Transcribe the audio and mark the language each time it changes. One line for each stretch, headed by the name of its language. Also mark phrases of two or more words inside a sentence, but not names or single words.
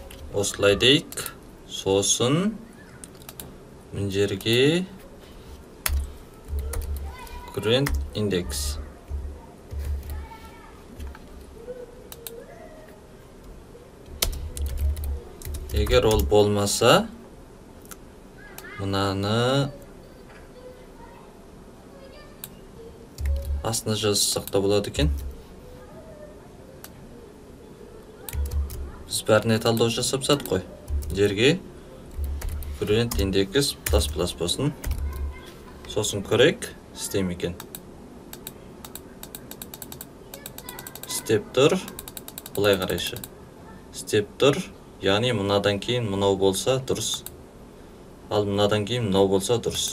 Kazakh: осылай дейік. Сосын мына жерге
English: current index.
Kazakh: Егер ол болмаса, мынаны астына жазсақ та болады екен. Біз бәріне талдау жасап сат қой. Жерге
English: current index plus
Kazakh: болсын. Сосын көрейік, істейм екен. Степ тұр, бұлай қарайшы. Степ тұр, яғни мынадан кейін мынау болса дұрыс. Ал мынадан кейін мынау болса дұрыс.